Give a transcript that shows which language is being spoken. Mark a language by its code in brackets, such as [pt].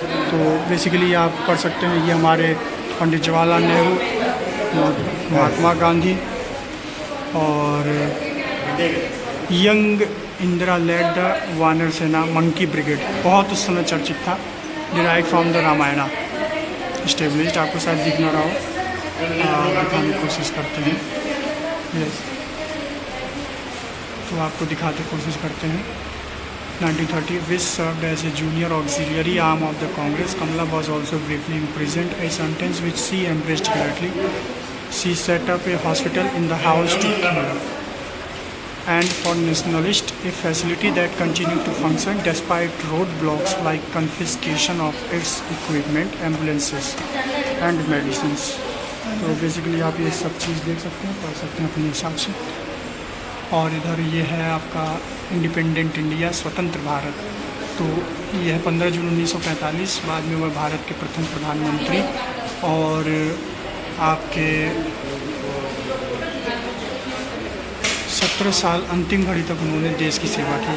[hi] तो बेसिकली आप पढ़ सकते हैं, ये हमारे पंडित जवाहरलाल नेहरू, महात्मा गांधी और [en] young Indira led the Vanar Sena monkey brigade, [hi] बहुत उस समय चर्चित था, [en] Derive from the Ramayana established. [hi] आपको शायद दिख ना रहा हो, दिखाने की कोशिश करते हैं। यस, तो आपको दिखाते कोशिश करते हैं। [en] 1930 which served as a junior auxiliary arm of the Congress. Kamala was also briefly imprisoned, a sentence which she embraced gladly. She set up a hospital in the house to care and for nationalists, a facility that continued to function despite roadblocks like confiscation of its equipment, ambulances and medicines. [hi] तो basically आप ये सब चीज़ देख सकते हैं, पढ़ सकते हैं अपने हिसाब से। और इधर ये है आपका इंडिपेंडेंट इंडिया, स्वतंत्र भारत, तो यह 15 जून 1945, बाद में वह भारत के प्रथम प्रधानमंत्री और आपके 17 साल अंतिम घड़ी तक उन्होंने देश की सेवा की।